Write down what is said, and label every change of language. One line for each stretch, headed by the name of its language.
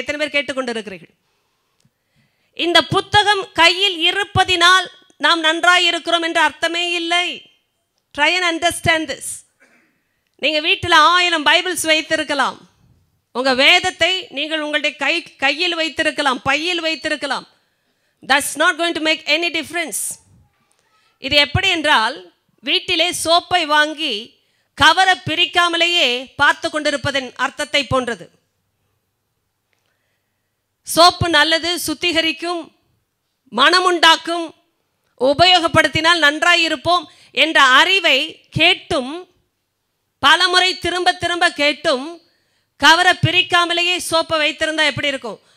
Tamil: எத்தனை பேர் கேட்டுக்கொண்டிருக்கிறீர்கள்? இந்த புத்தகம் கையில் இருப்பதினால் நாம் நன்றாய் இருக்கிறோம் என்ற அர்த்தமே இல்லை. Try and understand this. நீங்கள் வீட்டில் 1000 பைபிள்ஸ் வைத்திருக்கலாம். உங்கள் வேதத்தை நீங்கள் உங்களுடைய கையில் வைத்திருக்கலாம், பையில் வைத்திருக்கலாம்.
English: That's not going to make any difference.
Tamil: இது எப்படி என்றால், வீட்டிலே சோப்பை வாங்கி கவரை பிரிக்காமலேயே பார்த்து கொண்டிருப்பதன் அர்த்தத்தை போன்றது. சோப்பு நல்லது, சுத்திகரிக்கும், மனமுண்டாக்கும், உபயோகப்படுத்தினால் நன்றாயிருப்போம் என்ற அறிவை கேட்டும், பலமுறை திரும்ப திரும்ப கேட்டும், கவரை பிரிக்காமலேயே சோப்பை வைத்திருந்தால் எப்படி இருக்கும்?